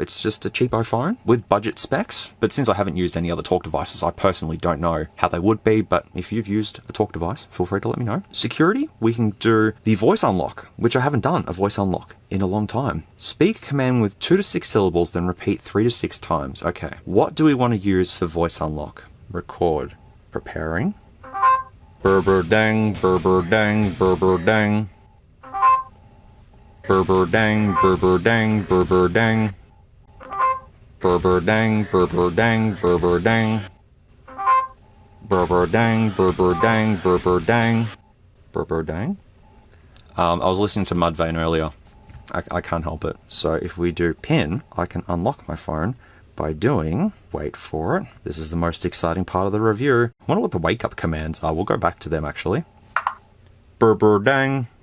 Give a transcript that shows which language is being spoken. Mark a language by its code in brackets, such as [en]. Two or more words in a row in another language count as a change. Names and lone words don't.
[en] It's just a cheapo phone with budget specs. But since I haven't used any other Torque devices, I personally don't know how they would be, but if you've used a Torque device, feel free to let me know. Security, we can do the Voice Unlock, which I haven't done a Voice Unlock in a long time. Speak a command with 2 to 6 syllables, then repeat 3 to 6 times. Okay, what do we want to use for Voice Unlock? Record. Preparing. Berber dang, berber dang, berber dang. Berber dang, berber dang, berber dang. Berber dang, berber dang, berber dang. Berber dang, berber dang, berber dang. Berber dang? I was listening to Mudvayne earlier. I can't help it. So if we do pin, I can unlock my phone by doing, wait for it, this is the most exciting part of the review. I wonder what the wake up commands are. We'll go back to them actually. Brr dang.